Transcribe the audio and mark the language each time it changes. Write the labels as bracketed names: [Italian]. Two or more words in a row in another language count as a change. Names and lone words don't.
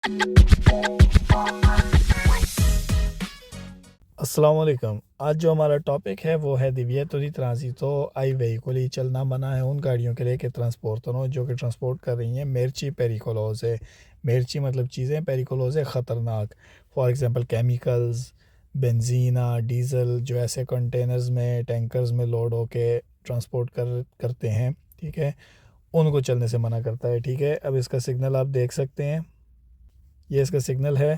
[Hindi] अस्सलाम वालेकुम। आज जो हमारा टॉपिक है वो है [Italian] divieto di transito ai veicoli। [Hindi] चलना मना है उन गाड़ियों के लिए कि ट्रांसपोर्टरों जो कि ट्रांसपोर्ट कर रही हैं [Italian] merci pericolosi। [Hindi] merci मतलब चीज़ें, pericolosi ख़तरनाक। [English] for example [Hindi] केमिकल्स, बेंजीना, डीज़ल जो ऐसे कंटेनर्स में, टैंकर्स में लोड होके ट्रांसपोर्ट करते हैं, ठीक है, उनको चलने से मना करता है। ठीक है, अब इसका सिग्नल आप देख सकते हैं, ये इसका सिग्नल है।